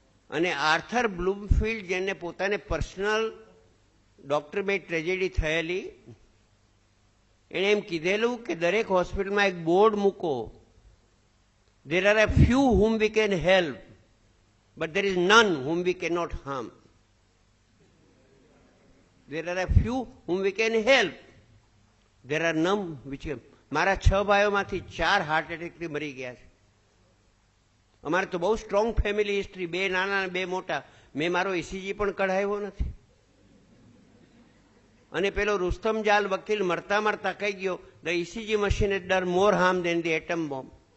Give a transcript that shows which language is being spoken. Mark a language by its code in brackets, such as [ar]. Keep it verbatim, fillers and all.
[gu] અને આર્થર બ્લૂમફિલ્ડ, જેને પોતાને પર્સનલ ડોક્ટર બાય ટ્રેજેડી થયેલી, એણે એમ કીધેલું કે દરેક હોસ્પિટલમાં એક બોર્ડ મૂકો, [en] there are a few whom we can help but there is none whom we cannot harm. There are a few whom we can help, there are none which can. [gu] મારા છ ભાઈઓમાંથી ચાર હાર્ટ એટેકથી મરી ગયા છે. અમારે તો બહુ સ્ટ્રોંગ ફેમિલી હિસ્ટ્રી, બે નાના અને બે મોટા. મેં મારો ઈસીજી પણ કઢાવ્યો નથી. અને પેલો રુસ્તમ જાલ વકીલ મરતા મરતા કહી ગયો, [en] The ECG machine has done more harm than the atom bomb.